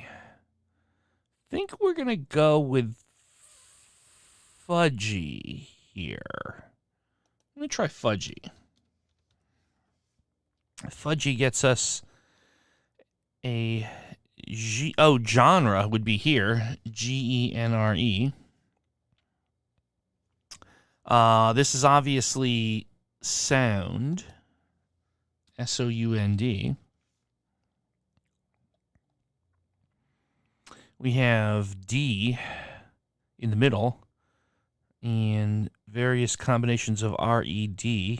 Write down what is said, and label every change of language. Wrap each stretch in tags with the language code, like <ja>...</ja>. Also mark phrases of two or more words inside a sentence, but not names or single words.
<en>I think we're going to go with fudgy here. Let me try fudgy. Fudgy gets us a... genre would be here. G-E-N-R-E. This is obviously sound. S-O-U-N-D. We have D in the middle and various combinations of R-E-D.</en>